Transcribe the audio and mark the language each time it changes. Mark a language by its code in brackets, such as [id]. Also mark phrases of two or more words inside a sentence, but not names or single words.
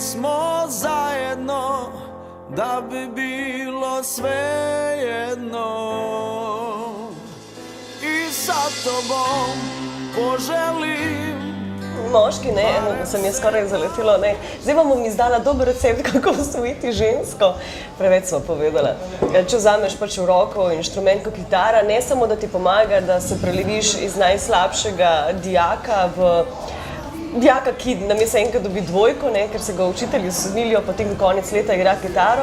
[bs] smo zajedno, da bi bilo svejedno. I sa tobom poželim. [sl] Moški, ne, eno se mi je skoraj zaletilo, ne. Zdaj vam bom izdala dober recept, kako osvojiti žensko. Preveč smo povedala. Če vzameš pač v roko inštrument kot kitara, ne samo da ti pomaga, da se preleviš iz najslabšega dijaka v dijaka, ki namesto enkrat dobi 2, ker se ga učitelji smilijo, potem konec leta igra kitaro.